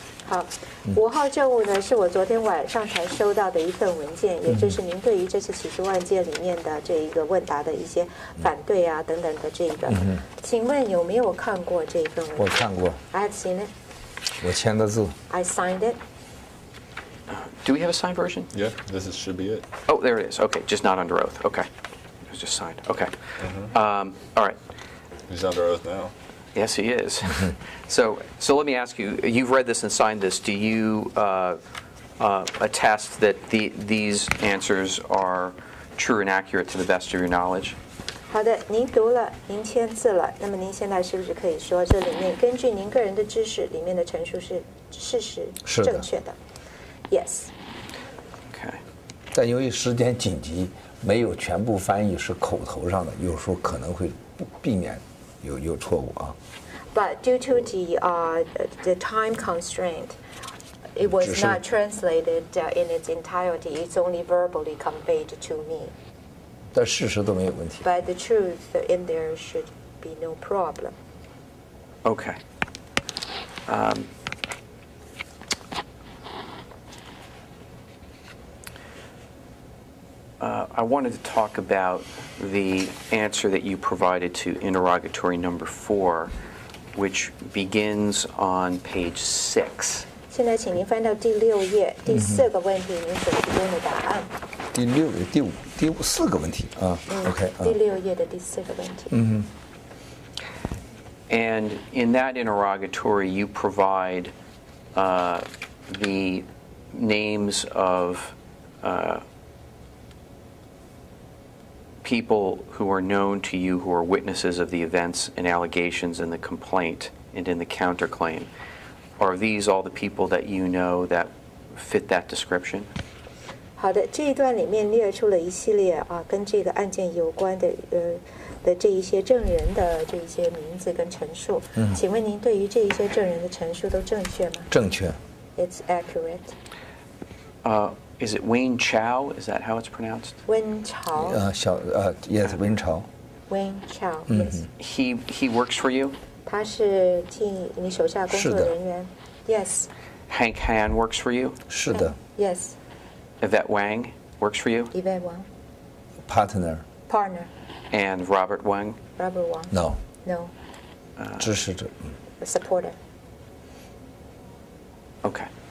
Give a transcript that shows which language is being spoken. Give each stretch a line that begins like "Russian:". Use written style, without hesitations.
Chinese: 好，5号证物呢是我昨天晚上才收到的一份文件，也就是您对于这次起诉案件里面的这一个问答的一些反对啊等等的这个，请问有没有看过这一份文件？我看过。
English: I have seen it.
Chinese: 我签的字。
English: I signed it. Do we have a signed version? Yeah, should be it. Oh, there it is. Okay, just not under oath. Okay. It was just signed. Okay. All right. He's under oath now. Yes, he is. So let me ask you, you've read this and signed this. Do you attest that these answers are true and accurate to the best of your knowledge?
Chinese: 好的，您读了，您签字了，那么您现在是不是可以说，这里面根据您个人的知识，里面的陈述是事实正确的 ？
English: Yes. Okay.
Chinese: 但由于时间紧急，没有全部翻译，是口头上的，有时候可能会避免有错误啊。
English: But due to the time constraint, it was not translated in its entirety. It's only verbally conveyed to me.
Chinese: 但事实都没有问题。
English: But the truth in there should be no problem. Okay. I wanted to talk about the answer that you provided to interrogatory number 4, which begins on page 6.
Chinese: 现在请您翻到第6页，第4个问题，您所提供的答案。第6、第5、4个问题啊。OK。第6页的第4个问题。
English: And in that interrogatory, you provide the names of people who are known to you who are witnesses of the events and allegations in the complaint and in the counterclaim. Are these all the people that you know that fit that description?
Chinese: 好的，这一段里面列出了一系列跟这个案件有关的这一些证人的这一些名字跟陈述。请问您对于这一些证人的陈述都正确吗？正确。
English: It's accurate. Is it Wayne Chow? Is that how it's pronounced? Wayne Chow. Yes, Wayne Chow. Wayne Chow. Yes. He works for you?
Chinese: 他是替你手下工作人员。
English: Yes. Hank Han works for you?
Chinese: 是的。
English: Yes. Yvette Wang works for you? Yvette Wang. partner. Partner. And Robert Wang? Robert Wang. No. No.
Chinese: 支持者。
English: Supporter. Okay.